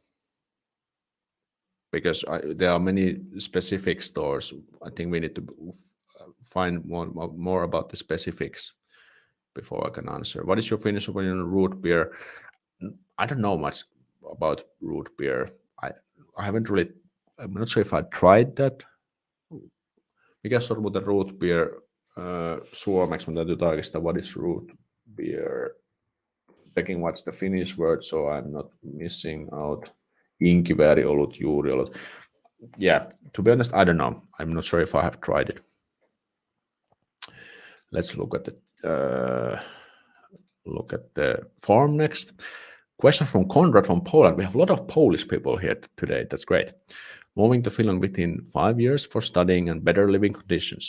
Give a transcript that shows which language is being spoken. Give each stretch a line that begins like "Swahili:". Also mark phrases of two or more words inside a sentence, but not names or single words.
English: Because there are many specific stores. I think we need to find more about the specifics before I can answer. What is your Finnish opinion on root beer? I don't know much about root beer. I haven't really. I'm not sure if I tried that.
Finnish: Mikä se on muuten
English: root beer
Finnish: suomeksi? Mä täytyy tarkistaa.
English: What is root beer? Checking what's the Finnish word, so I'm not missing out.
Finnish: Inkivääri-olut, juuriolut.
English: Yeah, to be honest, I don't know. I'm not sure if I have tried it. Let's look at the form next. Question from Konrad from Poland. We have a lot of Polish people here today. That's great. Moving to Finland within 5 years for studying and better living conditions.